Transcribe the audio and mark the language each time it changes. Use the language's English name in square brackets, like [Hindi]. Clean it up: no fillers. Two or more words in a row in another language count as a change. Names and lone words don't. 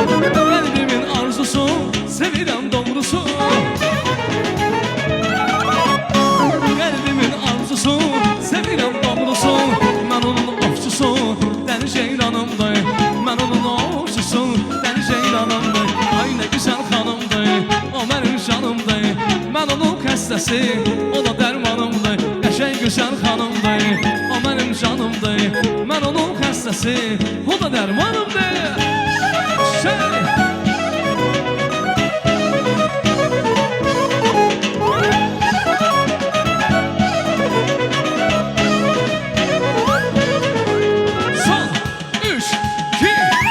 [Azerbaijani] Kalbimin arzusu, sevirəm doğrusu. Kalbimin arzusu, sevirəm doğrusu. Mən onun ovçusu, dəli ceyranımdır. Mən onun ovçusu, dəli ceyranımdır. [Turkish] Ay ne güzel hanımdır, o benim canımdır. Ben onun [Azerbaijani] xəstəsi, o da dərmanımdır. [Turkish] Qəşəng güzel hanımdır, o benim canımdır. Ben onun [Azerbaijani] xəstəsi, o da dərmanımdır. Son 3, 2, 1.